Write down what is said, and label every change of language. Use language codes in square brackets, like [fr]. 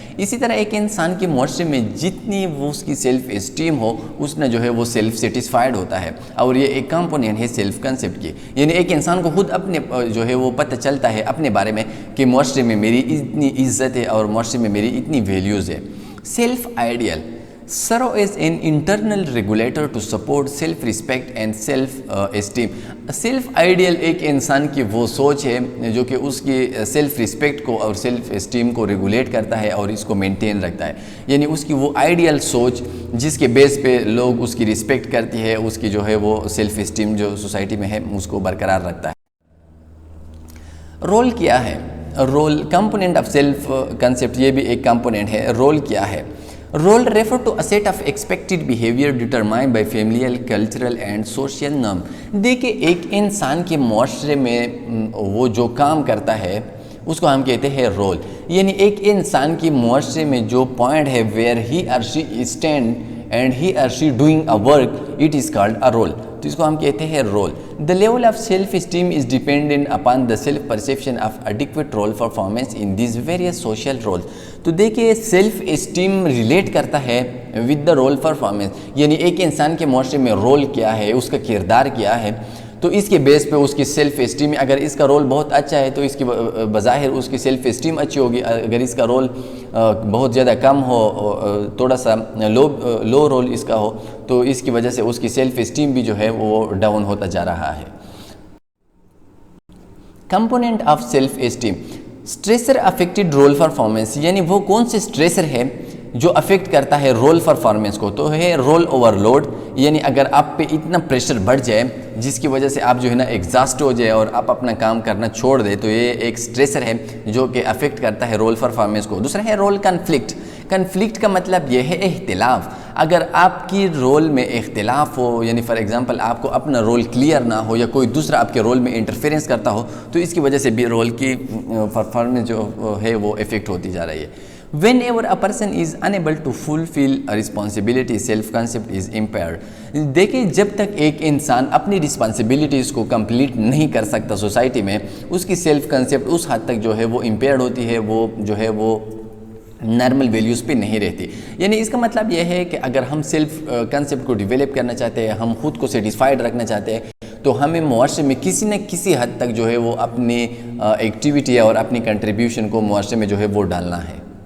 [ur] اسی طرح ایک انسان کے معاشرے میں جتنی وہ اس کی سیلف اسٹیم ہو, اس نے جو ہے وہ سیلف سیٹسفائیڈ ہوتا ہے. اور یہ ایک کمپوننٹ ہے سیلف کنسیپٹ کی. یعنی ایک انسان کو خود اپنے جو ہے وہ پتہ چلتا ہے اپنے بارے میں کہ معاشرے میں میری اتنی عزت ہے اور معاشرے میں میری اتنی ویلیوز ہے. [en] Self ideal serve as an internal regulator to support self respect and self esteem. [ur] Self ideal ایک انسان کی وہ سوچ ہے جو کہ اس کی سیلف رسپیکٹ کو اور سیلف اسٹیم کو ریگولیٹ کرتا ہے اور اس کو مینٹین رکھتا ہے. یعنی اس کی وہ آئیڈیل سوچ جس کے بیس پہ لوگ اس کی رسپیکٹ کرتی ہے, اس کی جو ہے وہ سیلف اسٹیم جو سوسائٹی میں ہے اس کو برقرار رکھتا ہے. رول کیا ہے؟ Role component of self concept, یہ بھی ایک کمپوننٹ ہے. رول کیا ہے؟ [en] Role refer to a set of expected behavior determined by familial, cultural and social norm. [ur] دیکھیں ایک انسان کے معاشرے میں وہ جو کام کرتا ہے اس کو ہم کہتے ہیں رول. یعنی ایک انسان کی معاشرے میں جو پوائنٹ ہے [en] where he or she stand and he or she doing a work, it is called a role. [ur] تو اس کو ہم کہتے ہیں role. [en] The level of self-esteem is dependent upon the self-perception of adequate role performance in these various social roles. [ur] تو دیکھیں self esteem relate کرتا ہے [en] With the role performance. [ur] یعنی ایک انسان کے معاشرے میں رول کیا ہے, اس کا کردار کیا ہے, تو اس کے بیس پہ اس کی سیلف اسٹیم. اگر اس کا رول بہت اچھا ہے تو اس کی بظاہر اس کی سیلف اسٹیم اچھی ہوگی. اگر اس کا رول بہت زیادہ کم ہو, تھوڑا سا لو رول اس کا ہو, تو اس کی وجہ سے اس کی سیلف اسٹیم بھی جو ہے وہ ڈاؤن ہوتا جا رہا ہے. Component of self esteem. Stressor affected role performance, یعنی وہ کون سے اسٹریسر ہے جو افیکٹ کرتا ہے رول پرفارمنس کو. تو ہے رول اوور لوڈ. یعنی اگر آپ پہ اتنا پریشر بڑھ جائے جس کی وجہ سے آپ جو ہے نا ایگزاسٹ ہو جائے اور آپ اپنا کام کرنا چھوڑ دیں, تو یہ ایک اسٹریسر ہے جو کہ افیکٹ کرتا ہے رول پرفارمنس کو. دوسرا ہے رول کنفلکٹ. کنفلکٹ کا مطلب یہ ہے اختلاف. اگر آپ کی رول میں اختلاف ہو, یعنی [en] for example [ur] آپ کو اپنا رول کلیئر نہ ہو یا کوئی دوسرا آپ کے رول میں انٹرفیرنس کرتا ہو, تو اس کی وجہ سے بھی رول کی پرفارمنس جو ہے وہ افیکٹ ہوتی جا رہی ہے. [en] Whenever a person is unable to fulfill a responsibility, self-concept is impaired. [ur] دیکھیں جب تک ایک انسان اپنی رسپانسبلٹیز کو کمپلیٹ نہیں کر سکتا سوسائٹی میں, اس کی سیلف کنسیپٹ اس حد تک جو ہے وہ امپیئرڈ ہوتی ہے, وہ جو ہے وہ نارمل ویلیوز پہ نہیں رہتی. یعنی اس کا مطلب یہ ہے کہ اگر ہم سیلف کنسیپٹ کو ڈیولپ کرنا چاہتے ہیں, ہم خود کو سیٹسفائیڈ رکھنا چاہتے ہیں, تو ہمیں معاشرے میں کسی نہ کسی حد تک جو ہے وہ اپنی ایکٹیویٹی اور اپنی کنٹریبیوشن کو معاشرے میں جو ہے وہ ڈالنا ہے.